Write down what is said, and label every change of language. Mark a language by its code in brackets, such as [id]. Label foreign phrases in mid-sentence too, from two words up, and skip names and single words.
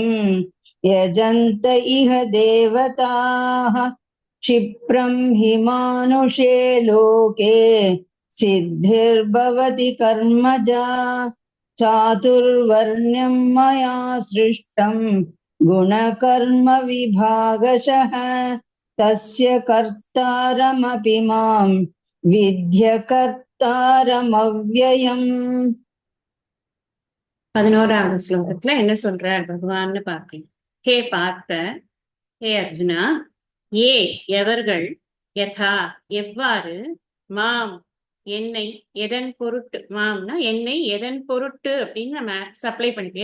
[sa] यजन्त इह देवताः क्षिप्रं हि मानुषे लोके सिद्धिर्भवति कर्मजा चातुर्वर्ण्यं मया सृष्टं गुणकर्म विभागशः तस्य कर्तारमपि मां विद्य कर्तारमव्ययम्. [ta] 11வது ஸ்லோகத்துல என்ன சொல்றார் பகவான்னு பார்க்கலாம். ஹே பார்த்த, ஹே அர்ஜுனா, எவர்கள், யதா எவ்வாறு, மாம் என்னை, எதன் பொருட்டு, மாம்னா என்னை, எதன் பொருட்டு அப்படின்னு நம்ம சப்ளை பண்ணிக்கலாம்.